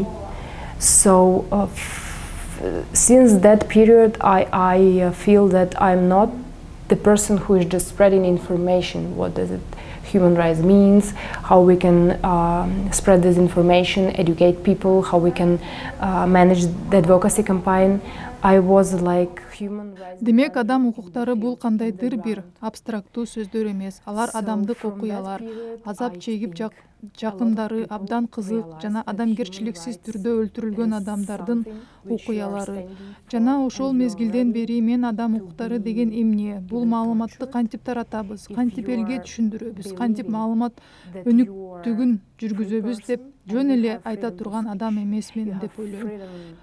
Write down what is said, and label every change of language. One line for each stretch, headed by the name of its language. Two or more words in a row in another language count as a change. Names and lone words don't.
English: So since that period, I feel that I'm not the person who is just spreading information. What does it human rights means, how we can spread this information, educate people, how we can manage the advocacy campaign. I was like human rights.
Kyrgyz: Демек, адам укуктары бул кандайдыр бир абстрактуу сөздөр эмес. Алар адамдык окуялар, азап чегип жакындары абдан кызык жана адамгерчиликсиз түрдө өлтүрүлгөн адамдардын окуялары. Жана ошол мезгилден бери мен адам укуктары деген эмне, бул маалыматты кантип таратабыз, кантип элге түшүндүрөбүз, кантип маалымат өнүктүгүн жүргүзөбүз деп жөн эле айта турган адам эмесмин деп ойлойм.